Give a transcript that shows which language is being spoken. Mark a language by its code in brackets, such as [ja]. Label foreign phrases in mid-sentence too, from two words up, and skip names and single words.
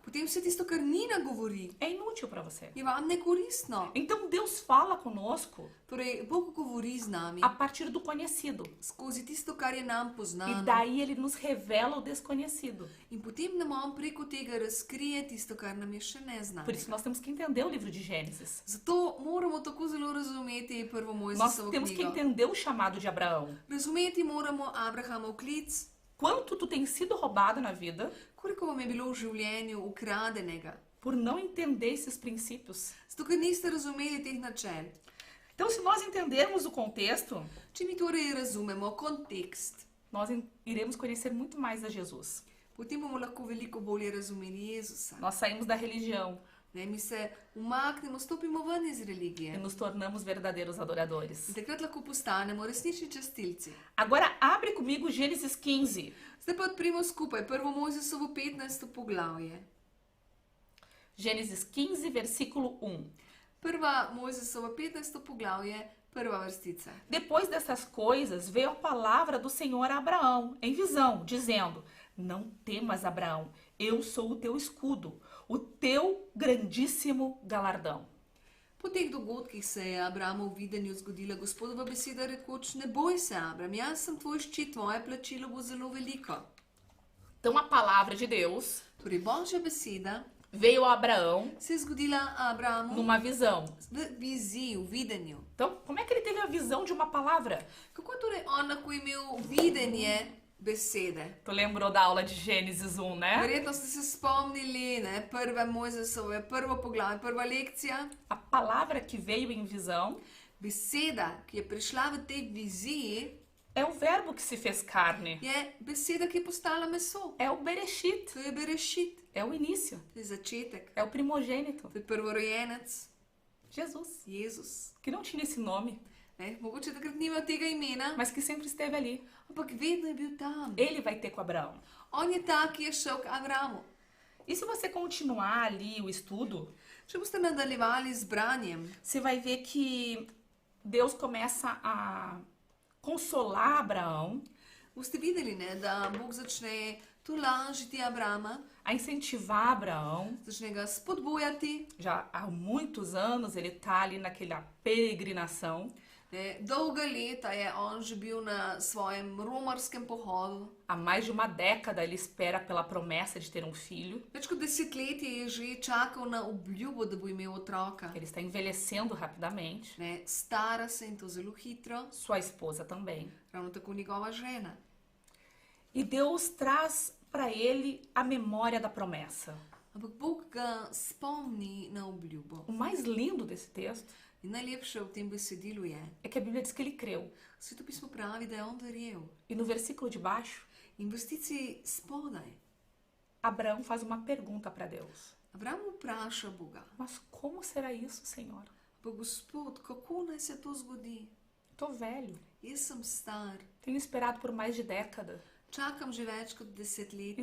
[sl] potem vse tisto, kar Nina govori, [pt] é inútil para você. [sl] je vam nekoristno. [pt] Então Deus fala conosco [sl] Torej, Bog govori z nami [pt] a partir do conhecido. [sl] skozi tisto, kar je nam [pt] E [sl] poznano. [pt] daí ele nos revela o desconhecido. [sl] In potem nam on preko tega razkrije tisto, kar nam je še neznano. [pt] Por isso nós temos que entender o livro de Gênesis. [sl] Zato moramo tako zelo razumeti prvo [pt] Nós [sl] Mojzesovo [pt] temos que [sl] knjigo. [pt] entender o chamado de Abraão. [sl] Razumeti moramo Abrahamov klic, [pt] Quanto tu tem sido roubado na vida [sl] koliko vam je bilo v življenju ukradenega, [pt] por não entender esses princípios. [sl] zato ker niste razumeli teh načel. [pt] Então, se nós entendermos o contexto, [sl] Če mi torej razumemo kontekst, [pt] nós iremos conhecer muito mais a Jesus. [sl] potem bomo lahko veliko bolje razumeli Jezusa. [pt] Nós saímos da religião [sl] Ne, mi se umaknemo, stopimo ven iz [pt] e [sl] religije [pt] nos tornamos verdadeiros adoradores. [sl] in takrat lahko postanemo resnični častilci. [pt] Agora abre comigo Gênesis 15. [sl] Zdaj pa odprimo skupaj prvo Mojzesovo 15. poglavje. [pt] Gênesis 15, versículo 1. [sl] Prva Mojzesova 15. poglavje, prva vrstica. [pt] Depois dessas coisas, veio a palavra do Senhor a Abraão, em visão, dizendo: Não temas, Abraão, eu sou o teu escudo, o teu grandíssimo galardão. [sl] Po teh dogodkih se je Abramu v videnju zgodila Gospodova beseda rekoč: Ne boj se, Abram, jaz sem tvoj ščit, tvoje plačilo bo zelo veliko. [pt] Então a palavra de Deus [sl] Torej, Božja beseda [pt] veio a Abraão [sl] se je zgodila Abramu [pt] numa visão. [sl] v viziji, v videnju. [pt] Então, como é que ele teve a visão de uma palavra? [sl] Kako je torej on lahko imel videnje besede? [pt] Tu lembrou da aula de Gênesis 1, né? [sl] Verjetno ste se spomnili, ne, prve Mojzesove, prvo poglavje, prva lekcija. [pt] A palavra que veio em visão [sl] Beseda, ki je prišla v tej viziji, [pt] é o verbo que se fez carne. [sl] je beseda, ki je postala meso. [pt] É o Bereshit, [sl] To je Berešit, [pt] é o início, [sl] to je začetek, [pt] é o primogênito, [sl] to je prvorojenec, [pt] Jesus, [sl] Jezus. [pt] que não tinha esse nome, [sl] Ne, mogoče takrat ni imel tega imena, [pt] mas que sempre esteve ali. [sl] ampak vedno je bil tam. [pt] Ele vai ter com Abraão. [sl] On je ta, ki je šel k Abramu. [pt] E se você continuar ali o estudo, [sl] Če boste nadaljevali z branjem, [pt] você vai ver que Deus começa a consolar Abraão, [sl] boste videli, ne, da Bog začne tolažiti Abrama, [pt] a incentivar Abraão. [sl] začne ga spodbujati. [pt] Já há muitos anos ele está ali naquela peregrinação. [sl] Ne, dolga leta je on že bil na svojem romarskem pohodu. [pt] Há mais de uma década ele espera pela promessa de ter um filho. [sl] Več kot desetletje je že čakal na obljubo, da bo imel otroka. [pt] Ele está envelhecendo rapidamente. [sl] Ne, stara se in to zelo hitro, [pt] Sua esposa também. [sl] ravno tako njegova žena. [pt] E Deus traz para ele a memória da promessa. [sl] Ampak Bog ga spomni na obljubo. [pt] O mais lindo desse texto [sl] In najlepše v tem besedilu je, [pt] é que a Bíblia diz que ele creu. [sl] Sveto pismo pravi, da je on verjel. [pt] E no versículo de baixo, [sl] In v vrstici spodaj [pt] Abraão faz uma pergunta para Deus. [sl] Abraham vpraša Boga: [pt] Mas como será isso, Senhor? [sl] Pa Gospod, kako naj se to zgodi? [pt] Tô velho, [sl] Jaz sem star, [pt] tenho esperado por mais de década. [sl] Čakam že več kot desetletje.